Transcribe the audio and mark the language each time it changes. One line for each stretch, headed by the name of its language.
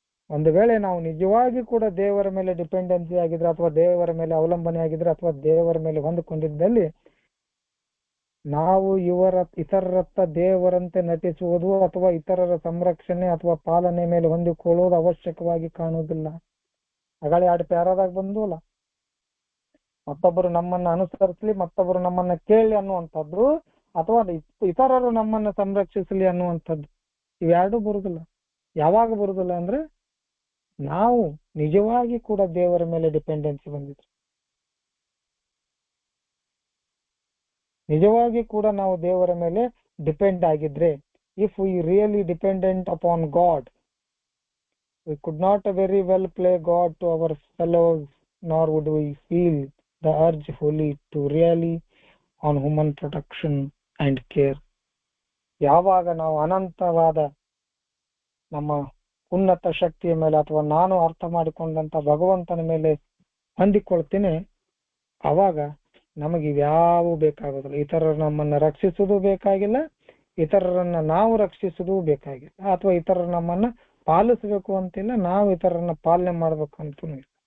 Kannada: ಒಂದು ವೇಳೆ ನಾವು ನಿಜವಾಗಿ ಕೂಡ ದೇವರ ಮೇಲೆ ಡಿಪೆಂಡೆನ್ಸಿ ಆಗಿದ್ರೆ, ಅಥವಾ ದೇವರ ಮೇಲೆ ಅವಲಂಬನೆ ಆಗಿದ್ರೆ, ಅಥವಾ ದೇವರ ಮೇಲೆ ಹೊಂದಿಕೊಂಡಿದ್ದಲ್ಲಿ ನಾವು ಇತರರತ್ತ ದೇವರಂತೆ ನಟಿಸುವುದು ಅಥವಾ ಇತರರ ಸಂರಕ್ಷಣೆ ಅಥವಾ ಪಾಲನೆ ಮೇಲೆ ಹೊಂದಿಕೊಳ್ಳುವುದು ಅವಶ್ಯಕವಾಗಿ ಕಾಣುವುದಿಲ್ಲ. ಅಗಳೆ 2 ಪ್ಯಾರಾದಾಗ ಬಂದವಲ್ಲ, ಮತ್ತೊಬ್ಬರು ನಮ್ಮನ್ನ ಅನುಸರಿಸಲಿ, ಮತ್ತೊಬ್ಬರು ನಮ್ಮನ್ನ ಕೇಳಿ ಅನ್ನುವಂಥದ್ದು, ಅಥವಾ ಇತರರು ನಮ್ಮನ್ನ ಸಂರಕ್ಷಿಸಲಿ ಅನ್ನುವಂಥದ್ದು, ಇವೆರಡೂ ಬರುದಿಲ್ಲ. ಯಾವಾಗ ಬರುದಿಲ್ಲ ಅಂದ್ರೆ ನಾವು ನಿಜವಾಗಿ ಕೂಡ ದೇವರ ಮೇಲೆ ಡಿಪೆಂಡೆನ್ಸಿ ಬಂದಿದ್ರು, ನಿಜವಾಗಿ ಕೂಡ ನಾವು ದೇವರ ಮೇಲೆ ಡಿಪೆಂಡ್ ಆಗಿದ್ರೆ,
English: If we really dependent upon God, we could not very well play God to our fellows, nor would we feel the urge fully to really on human protection and care.
Kannada: ಯಾವಾಗ ನಾವು ಅನಂತವಾದ ನಮ್ಮ ಉನ್ನತ ಶಕ್ತಿಯ ಮೇಲೆ ಅಥವಾ ನಾನು ಅರ್ಥ ಮಾಡಿಕೊಂಡಂತ ಭಗವಂತನ ಮೇಲೆ ಹೊಂದಿಕೊಳ್ತೀನಿ, ಅವಾಗ ನಮಗೆ ಇವ್ಯಾವು ಬೇಕಾಗೋದಿಲ್ಲ. ಇತರರು ನಮ್ಮನ್ನ ರಕ್ಷಿಸುವುದು ಬೇಕಾಗಿಲ್ಲ, ಇತರರನ್ನ ನಾವು ರಕ್ಷಿಸುವುದು ಬೇಕಾಗಿಲ್ಲ, ಅಥವಾ ಇತರರು ನಮ್ಮನ್ನ ಪಾಲಿಸಬೇಕು ಅಂತಿಲ್ಲ, ನಾವು ಇತರರನ್ನ ಪಾಲನೆ ಮಾಡ್ಬೇಕು ಅಂತೂ ಇಲ್ಲ.